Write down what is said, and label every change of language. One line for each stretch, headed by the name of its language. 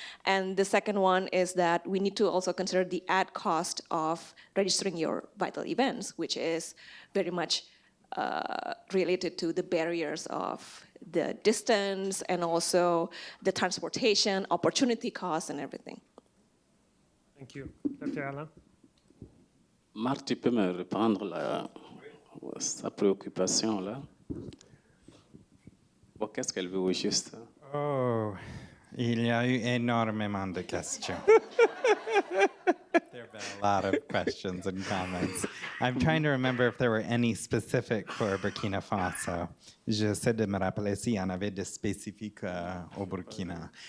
English: And the second one is that we need to also consider the add cost of registering your vital events, which is very much related to the barriers of the distance and also the transportation, opportunity costs, and everything. Thank you. Dr. Alain?
French: Marc, tu peux me reprendre sa préoccupation là? Bon, qu'est-ce qu'elle veut au juste? Oh, il y a eu énormément de questions.
English: There have been a lot of questions and comments. I'm trying to remember if there were any specific for Burkina Faso.
French: J'essaie de me rappeler s'il y en avait de spécifiques au Burkina.